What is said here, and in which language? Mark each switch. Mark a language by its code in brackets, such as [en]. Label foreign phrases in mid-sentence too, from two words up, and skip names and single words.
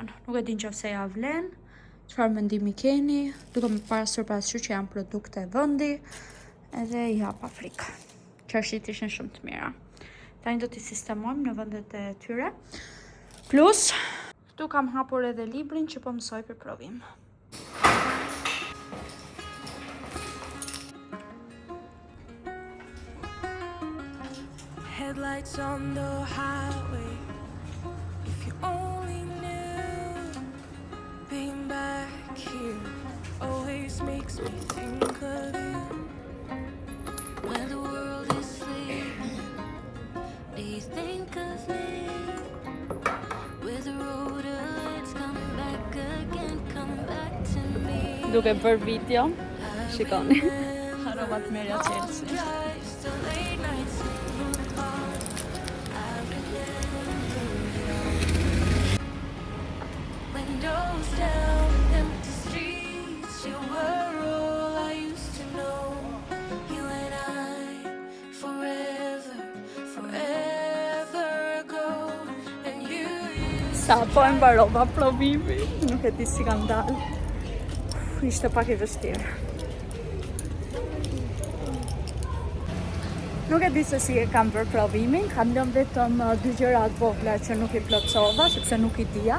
[sq] Nuk e din nëse ja vlen, çfarë mendimi keni, duke më pasur parasysh që janë produkte e vendi edhe ja pa frikë. Qershit ishin shumë të mira. Tani do t'i sistemojmë në vendet e tyre. Plus, këtu kam hapur edhe librin që po mësoj për provim. [en] Headlights on the highway. If you only knew, being back here always makes me think of you. When the world is sleeping, do you think of me? With the road lights come back again, come back to me. [sq] Duke bërë video, shikoni. Aromat mirë Chelsea. [en] Drives to late nights in the car. I remember it all. Windows down, empty streets. You were all I used to know. You and I, forever, forever ago. And you [sq] Sa po e mbarova provimi, nuk e di si kam dalë. Ishte pak i vështirë. Nuk e di se si e kam bërë provimin, kam lënë vetëm 2 gjërat vogla që nuk i plotësova, sepse nuk i dija.